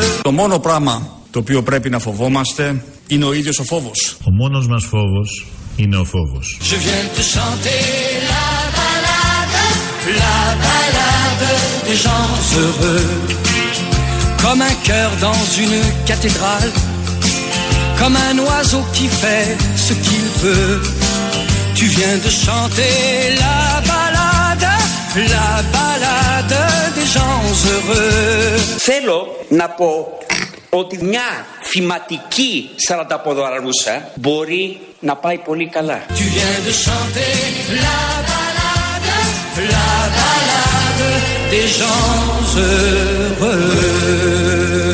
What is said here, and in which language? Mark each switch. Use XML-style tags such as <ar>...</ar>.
<el>Το μόνο πράγμα το οποίο πρέπει να φοβόμαστε είναι ο ίδιος ο φόβος. Ο μόνος μας φόβος είναι ο φόβος.</el> <fr>Je viens te chanter la balade des gens heureux. Comme un cœur dans une cathédrale, comme un oiseau qui fait ce qu'il veut. Tu viens de chanter la balade des gens heureux.</fr> <el>Θέλω να πω ότι μια θυματική σαρανταποδαρούσα μπορεί να πάει πολύ καλά.</el> <fr>Tu viens de chanter la balade des gens heureux.</fr>